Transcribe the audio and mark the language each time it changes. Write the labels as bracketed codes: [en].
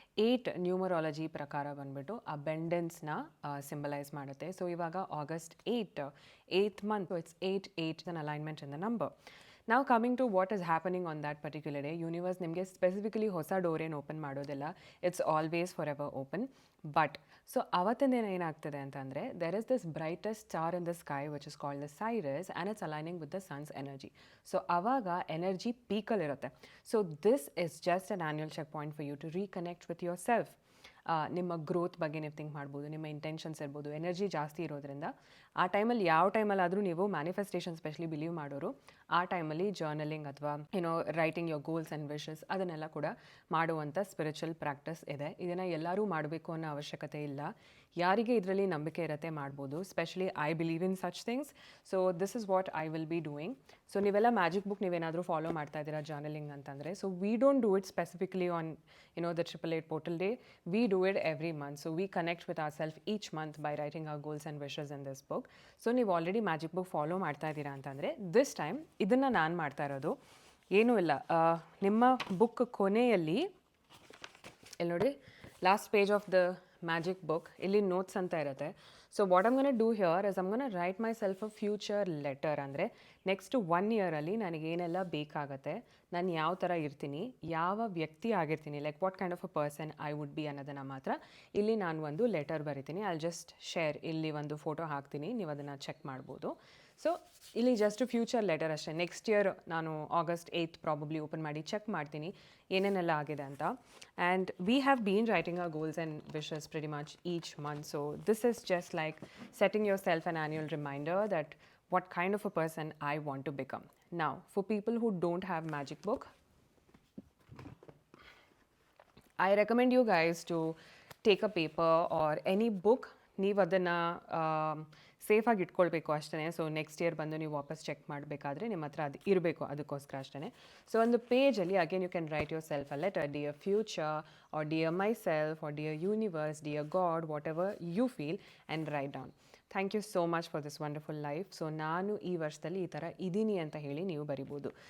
[kn] 8 numerology ಪ್ರಕಾರ ಬಂದ್ಬಿಟ್ಟು ಅಬೆಂಡೆನ್ಸ್ನ symbolise ಮಾಡುತ್ತೆ. [en] So ಇವಾಗ August 8, 8th month, so it's 8 an alignment in the number. Now coming to what is happening on that particular day, [kn] universe ನಿಮಗೆ specifically ಹೊಸ door ಏನು open ಮಾಡೋದಿಲ್ಲ. [en] It's always for ever open. But so [kn] ಅವತ್ತಿನ ದಿನ ಏನಾಗ್ತದೆ ಅಂತಂದರೆ, [en] There is this brightest star in the sky which is called the Sirius and it's aligning with the sun's energy. So [kn] ಅವಾಗ energy ಪೀಕಲ್ಲಿರುತ್ತೆ. [en] So this is just an annual check point for you to reconnect with your self. [kn] ನಿಮ್ಮ growth ಬಗ್ಗೆ ನೀವು think ಮಾಡ್ಬೋದು, ನಿಮ್ಮ intentions ಇರ್ಬೋದು. Energy ಜಾಸ್ತಿ ಇರೋದ್ರಿಂದ ಆ ಟೈಮಲ್ಲಿ ಯಾವ ಟೈಮಲ್ಲಾದರೂ ನೀವು ಮ್ಯಾನಿಫೆಸ್ಟೇಷನ್ ಸ್ಪೆಷಲಿ ಬಿಲೀವ್ ಮಾಡೋರು ಆ ಟೈಮಲ್ಲಿ ಜರ್ನಲಿಂಗ್ ಅಥವಾ writing your goals and wishes ಅದನ್ನೆಲ್ಲ ಕೂಡ ಮಾಡುವಂಥ ಸ್ಪಿರಿಚುವಲ್ ಪ್ರಾಕ್ಟೀಸ್ ಇದೆ. ಇದನ್ನು ಎಲ್ಲರೂ ಮಾಡಬೇಕು ಅನ್ನೋ ಅವಶ್ಯಕತೆ ಇಲ್ಲ. ಯಾರಿಗೆ ಇದರಲ್ಲಿ ನಂಬಿಕೆ ಇರುತ್ತೆ ಮಾಡ್ಬೋದು. [en] Specially I believe in such things. So this is what I will be doing. So [kn] ನೀವೆಲ್ಲ ಮ್ಯಾಜಿಕ್ ಬುಕ್ ನೀವೇನಾದರೂ ಫಾಲೋ ಮಾಡ್ತಾ ಇದ್ದೀರಾ ಜರ್ನಲಿಂಗ್ ಅಂತಂದರೆ, [en] So we don't do it specifically on the 888 portal day. We do it every month. So we connect with ourselves each month by writing our goals and wishes in this book. [kn] So ನೀವು already magic book follow ಮಾಡ್ತಾ ಇದ್ದೀರಾ ಅಂತಂದರೆ, this time ಇದನ್ನು ನಾನು ಮಾಡ್ತಾ ಇರೋದು ಏನೂ ಇಲ್ಲ. ನಿಮ್ಮ ಬುಕ್ ಕೊನೆಯಲ್ಲಿ ಇಲ್ಲಿ ನೋಡಿ, [en] last page of the magic book [kn] ಇಲ್ಲಿ ನೋಟ್ಸ್ ಅಂತ ಇರುತ್ತೆ. [en] So what I'm gonna do here is I'm gonna write myself a future letter. [kn] ಅಂದರೆ ನೆಕ್ಸ್ಟ್ 1 year ನನಗೇನೆಲ್ಲ ಬೇಕಾಗತ್ತೆ, ನಾನು ಯಾವ ಥರ ಇರ್ತೀನಿ, ಯಾವ ವ್ಯಕ್ತಿ ಆಗಿರ್ತೀನಿ, like [en] what kind of a person I would be [kn] ಅನ್ನೋದನ್ನು ಮಾತ್ರ ಇಲ್ಲಿ ನಾನು ಒಂದು ಲೆಟರ್ ಬರಿತೀನಿ. [en] I just share, [kn] ಇಲ್ಲಿ ಒಂದು ಫೋಟೋ ಹಾಕ್ತೀನಿ, ನೀವು ಅದನ್ನು ಚೆಕ್ ಮಾಡ್ಬೋದು. ಸೊ ಇಲ್ಲಿ ಜಸ್ಟ್ ಫ್ಯೂಚರ್ ಲೆಟರ್ ಅಷ್ಟೇ. ನೆಕ್ಸ್ಟ್ ಇಯರ್ ನಾನು August 8th ಪ್ರಾಬಬ್ಲಿ ಓಪನ್ ಮಾಡಿ ಚೆಕ್ ಮಾಡ್ತೀನಿ ಏನೇನೆಲ್ಲ ಆಗಿದೆ ಅಂತ. [en] And we have been writing our goals and wishes pretty much each month. So this is just like setting yourself an annual reminder that what kind of a person I want to become. Now, for people who don't have magic book, I recommend you guys to take a paper or any book. [kn] ನೀವು ಅದನ್ನು ಸೇಫಾಗಿ ಇಟ್ಕೊಳ್ಬೇಕು ಅಷ್ಟೇ. So next year ಬಂದು ನೀವು ವಾಪಸ್ check ಮಾಡಬೇಕಾದ್ರೆ ನಿಮ್ಮ ಹತ್ರ ಅದು ಇರಬೇಕು, ಅದಕ್ಕೋಸ್ಕರ ಅಷ್ಟೇ. [en] so [kn] ಒಂದು ಪೇಜಲ್ಲಿ [en] Again you can write yourself a letter, dear future or dear myself or dear universe, dear God, whatever you feel, and write down. Thank you so much for this wonderful life. [kn] So ನಾನು ಈ ವರ್ಷದಲ್ಲಿ ಈ ಥರ ಇದ್ದೀನಿ ಅಂತ ಹೇಳಿ ನೀವು ಬರಿಬೋದು.